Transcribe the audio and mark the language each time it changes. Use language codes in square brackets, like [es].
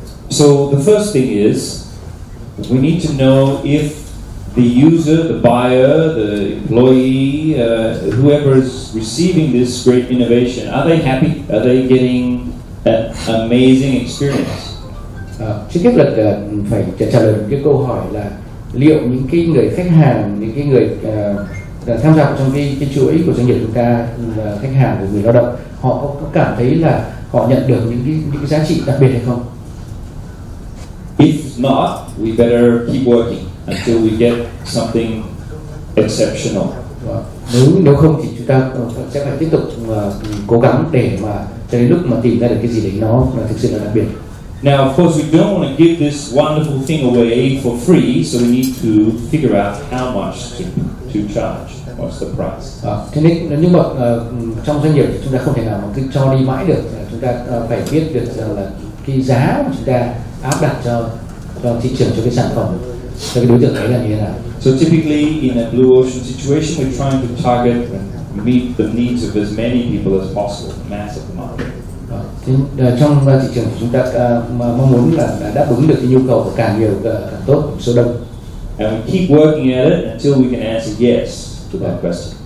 [en] So the first thing is we need to know if the user, the buyer, the employee, whoever is receiving this great innovation, are they happy? Are they getting an amazing experience? [vi] Trước hết là phải trả lời cái câu hỏi là liệu những cái người khách hàng, những cái người tham gia trong cái chuỗi của doanh nghiệp chúng ta, khách hàng của người lao động, họ có cảm thấy là họ nhận được những cái giá trị đặc biệt hay không? [en] If not, we better keep working until we get something exceptional. [vi] Nếu không thì chúng ta sẽ phải tiếp tục cố gắng để mà cho đến lúc mà tìm ra được cái gì đấy nó thực sự là đặc biệt. [en] Now, of course, we don't want to give this wonderful thing away for free, so we need to figure out how much to charge. What's the price? [vi] Thế nên nhưng mà trong doanh nghiệp thì chúng ta không thể nào mà cứ cho đi mãi được. Chúng ta phải biết được là cái giá mà chúng ta áp đặt cho thị trường, cho cái sản phẩm, cho cái đối tượng ấy là như thế nào. [en] So typically in a Blue Ocean situation, we're trying to target and meet the needs of as many people as possible, the mass of the market. [vi] Trong thị trường thì chúng ta mong muốn là đáp ứng được cái nhu cầu của càng nhiều càng tốt, số đông. [en] And we keep working at it until we can answer yes to that question.